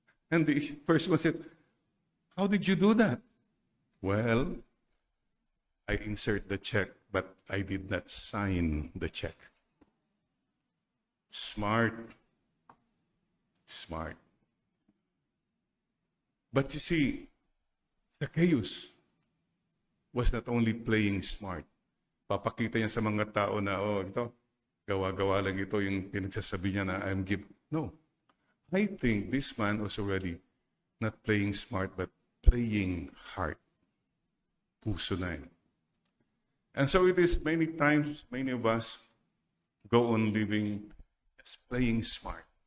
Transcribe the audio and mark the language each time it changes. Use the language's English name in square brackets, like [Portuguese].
[English] And the first one said, how did you do that? Well, I insert the check, but I did not sign the check. Smart. Smart. But you see, Zacchaeus was not only playing smart. [Filipino] Papakita niya sa mga tao na, oh, ito, gawa-gawa lang ito yung pinagsasabi niya na I'm give. [English] No. I think this man was already not playing smart, but playing hard. [Filipino] Puso na yun. [English] And so it is many times, many of us go on living as playing smart.